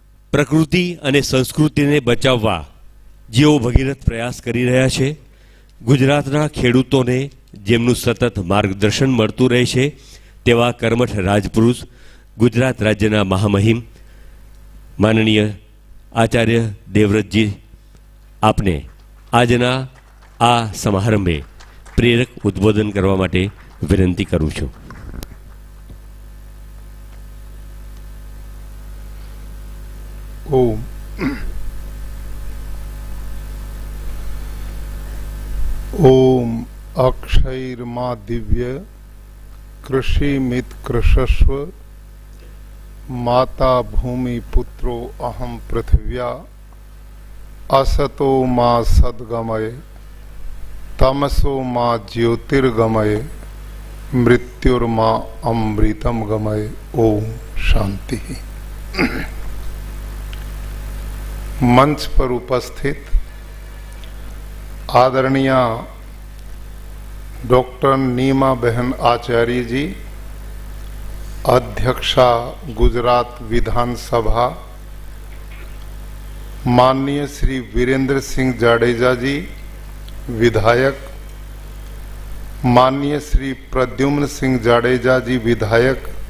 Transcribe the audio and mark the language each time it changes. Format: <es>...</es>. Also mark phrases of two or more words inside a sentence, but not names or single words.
<gu>પ્રકૃતિ અને સંસ્કૃતિને બચાવવા જેઓ ભગીરથ પ્રયાસ કરી રહ્યા છે, ગુજરાતના ખેડૂતોને જેમનું સતત માર્ગદર્શન મળતું રહે છે, તેવા કર્મઠ રાજપુરુષ ગુજરાત રાજ્યના મહામહિમ માનનીય આચાર્ય દેવવ્રતજી, આપને આજના આ સમારંભે પ્રેરક ઉદ્બોધન કરવા માટે વિનંતી કરું છું.</gu> <sa>ओम ओम अक्षैर्मा दिव्य कृषि मित कृषस्व माता भूमि पुत्रो अहम पृथिव्या असतो मा सद्गमय तमसो मा ज्योतिर्गमय मृत्युर्मा अमृतम गमय. ओम शांति.</sa> <hi>मंच पर उपस्थित आदरणीय डॉक्टर नीमा बहन आचार्य जी, अध्यक्षा गुजरात विधानसभा, माननीय श्री वीरेंद्र सिंह जाडेजा जी विधायक, माननीय श्री प्रद्युम्न सिंह जाडेजा जी विधायक,</hi>